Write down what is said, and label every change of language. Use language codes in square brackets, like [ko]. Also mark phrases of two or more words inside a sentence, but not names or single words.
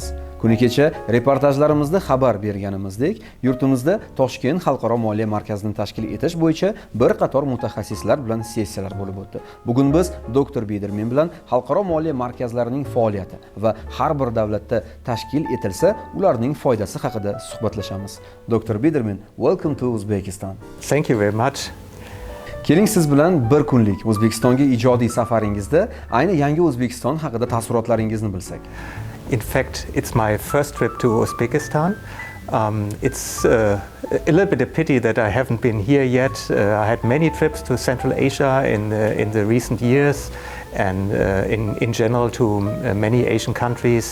[uz] Kuni kecha reportajlarimizda xabar berganimizdek, yurtimizda Toshkent Xalqaro moliya markazini tashkil etish bo'yicha bir qator mutaxassislar bilan sessiyalar bo'lib o'tdi. Bugun biz Doktor Biedermann bilan xalqaro moliya markazlarining faoliyati va har bir davlatda tashkil etilsa, ularning foydasi haqida suhbatlashamiz. Doktor Biedermann, [en] welcome to Uzbekistan. Thank you very much. [uz] Keling siz bilan bir kunlik O'zbekistonga ijodiy safaringizda ayni yangi O'zbekiston haqida taassurotlaringizni bilsak. [en] In fact, it's my first trip to Uzbekistan. It's a little bit a pity that I haven't been here yet. I had many trips to Central Asia in the recent years, and in general to many Asian countries.